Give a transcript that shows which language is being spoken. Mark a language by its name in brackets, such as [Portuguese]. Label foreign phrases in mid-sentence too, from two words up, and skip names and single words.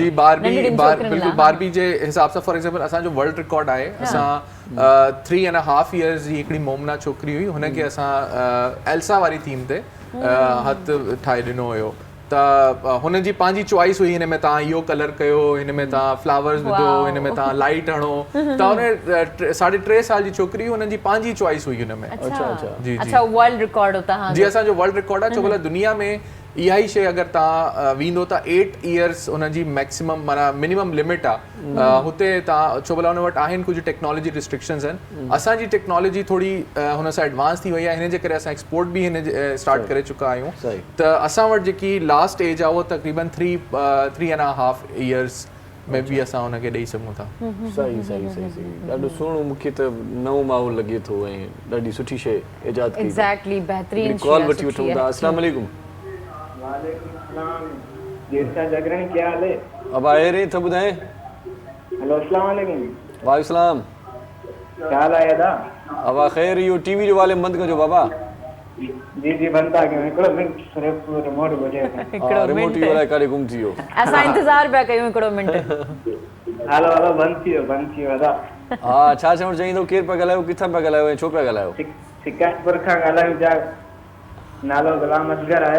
[Sindhi] जी बिल्कुलु बारबी जे हिसाब सां [English] for example [Sindhi] असांजो [English] world record [Sindhi] आहे असां 3.5 इयर्स जी हिकिड़ी मोमना छोकिरी हुई हुनखे असां एल्सा वारी थीम ते हथु ठाहे ॾिनो हुयो त हुन जी पंहिंजी चॉइस हुई हिन में तव्हां इहो कलर कयो हिन में तव्हां फ्लावर्स विधो हिन में तव्हां लाइट हणो त हुन 3.5 साल जी छोकिरी हुननि जी पंहिंजी चॉइस हुई हुन में। [Urdu] اچھا [English] world record [Urdu] ہوتا [Sindhi] जी असांजो [English] world record [Sindhi] आहे छो भला दुनिया में इहा ई शइ अगरि तव्हां वेंदो त 8 इयर्स हुनजी मैक्सिमम माना [English] minimum limit [Sindhi] आहे हुते तव्हां छो भला हुन वटि आहिनि कुझु [English] technology restrictions [Sindhi] आहिनि। असांजी टेक्नोलॉजी थोरी हुन सां एडवांस थी वई आहे हिन जे करे असां एक्सपोर्ट बि हिन स्टार्ट करे चुका आहियूं त असां वटि जेकी [English] last age [Sindhi] आहे उहो तक़रीबन 3.5 इयर्स में बि असां हुनखे ॾेई सघूं था। सही ॾाढो सुहिणो मूंखे त नओं माहौल लॻे थो ऐं ॾाढी सुठी शइ इजाद कई। एग्जैक्टली बहितरीन कॉल वठी वठूं था। [Arabic] السلام عليكم. [Urdu] کیا حال ہے? اب آئے رہے تھے بدھائیں. [Arabic] हेलो السلام عليكم. وعليكم سلام. [Urdu] کیا حال ہے دا? اب خیر یو ٹی وی جو والے بند کرو بابا. [Sindhi] जी जी बनता कयूं हिकिड़ो मिंट सिर्फ़ रिमोट घुरिजे रिमोट ई वाला काॾे गुम थी वियो असां इंतज़ारु पिया कयूं हिकिड़ो मिंट। हलो हलो बंदि थी वियो दादा हा छा चवणु चाहींदो केरु पिया ॻाल्हायो किथां पिया ॻाल्हायो ऐं छो पिया ॻाल्हायो शिकायतपुर खां ॻाल्हायूं पिया नालो गुलाम असगर आहे।